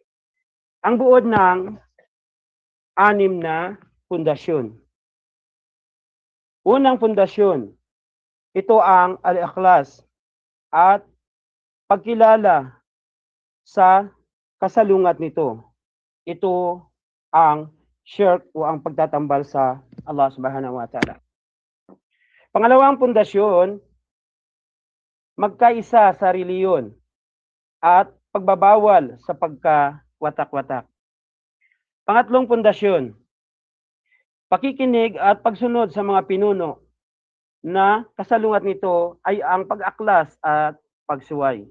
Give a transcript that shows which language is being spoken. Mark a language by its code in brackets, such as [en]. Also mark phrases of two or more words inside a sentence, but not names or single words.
[tl] Ang buod ng 6 na pundasyon. Unang pundasyon, ito ang al-ikhlas at pagkilala sa kasalungat nito. Ito ang shirk o ang pagtatambal sa Allah subhanahu wa ta'ala. Pangalawang pundasyon, magkaisa sa reliyon at pagbabawal sa pagkawatak-watak. Pangatlong pundasyon, pakikinig at pagsunod sa mga pinuno na kasalungat nito ay ang pag-aklas at pagsuway.